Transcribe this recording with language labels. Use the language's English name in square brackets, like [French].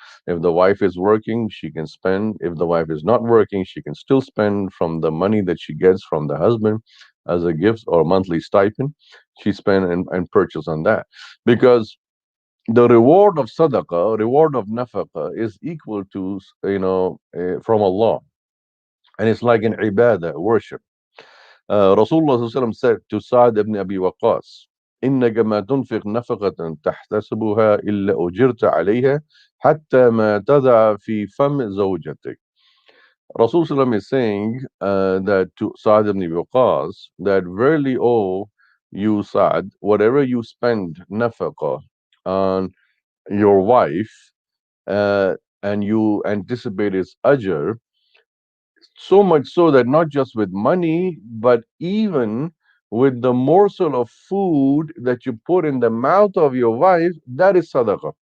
[English] If the wife is working, she can spend. If the wife is not working, she can still spend from the money that she gets from the husband as a gift or monthly stipend. She spend and purchase on that, because the reward of sadaqah, reward of nafaqah, is equal to from Allah, and it's like an ibadah, worship. Rasulullah ﷺ said to Sa'd ibn Abi Waqqas, [Arabic] إنك ما تنفق نفقة تحتسبها إلا أجرت عليها حتى ما تضع في فم زوجتك. [English] Rasul ﷺ is saying that to Sa'd ibn Abi Waqqas, that verily, oh, you Sa'd, whatever you spend nafaqah on your wife, and you anticipate its ajr, so much so that not just with money, but even with the morsel of food that you put in the mouth of your wife, that is sadaqah.